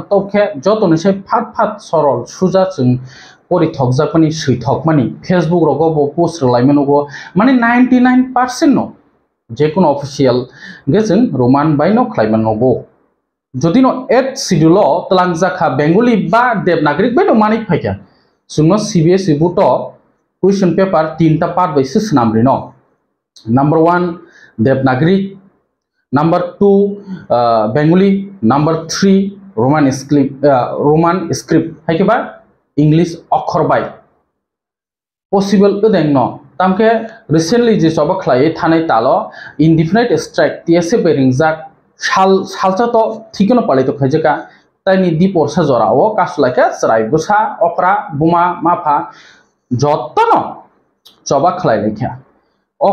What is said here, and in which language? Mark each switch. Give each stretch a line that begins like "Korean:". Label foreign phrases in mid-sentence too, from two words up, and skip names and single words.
Kok Borok: tokhe jotoni se phat sorol suja chung pori thokjakmani suithokmani Facebook rogo bo post rlaimanogo mane 99% no je kono official gejeng Roman baino khlaimanogo jodi no
English: 8th schedule
Kok Borok: tlangjaka Bengali ba Devanagari baino manik phaikya sungno CBSE buto
English: question paper
Kok Borok: 3 ta part by 6 namri no number 1 Devanagari number 2 Bengali number 3
English: Roman script
Kok Borok: haikeba English অক্ষর বাই possible udeng no tamke recently je soba khlai thanai talo
English: indefinite strike
Kok Borok: TSA beringjak salcha to thikono palai to khajeka taini diporsa jora o kaslaka chrai busa okra buma mafa jottono soba khlai lekha o